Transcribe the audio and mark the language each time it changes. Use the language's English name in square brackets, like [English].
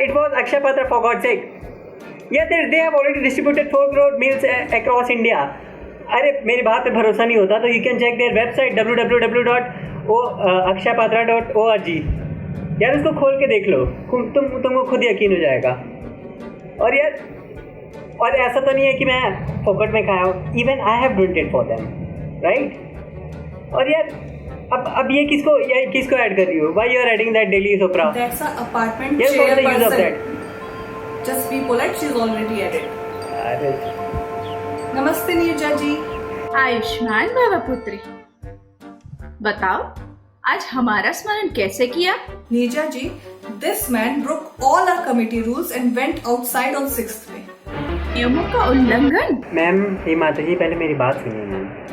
[English] It was Akshay Patra, for God's sake. Yeah, they have already distributed 4 crore meals across India. [Hindi] अरे मेरी बात पे भरोसा नहीं होता तो [English] you can check their website [Hindi] www.akshaypatra.org. यार उसको खोल के देख लो. तुमको खुद यकीन हो जाएगा. और ऐसा तो नहीं है कि मैं फोकट में खाया हूँ. [English] Even I have donated for them, right? [Hindi] और यार अब ये किसको ऐड कर रही हो? [English] Why you are adding that Daily Sopra? That's an apartment Yes, what's the use of chairperson. that? Just be polite. She's already added. [Hindi] अरे नमस्ते नीरजा जी. आयुष्मान भव पुत्री. बताओ आज हमारा स्मरण कैसे किया? [English] Neerja ji, this man broke all our committee rules and went outside on 6th May. [Hindi] नियमों का उल्लंघन? मैम, हे माता जी, पहले मेरी बात सुनिए मैम.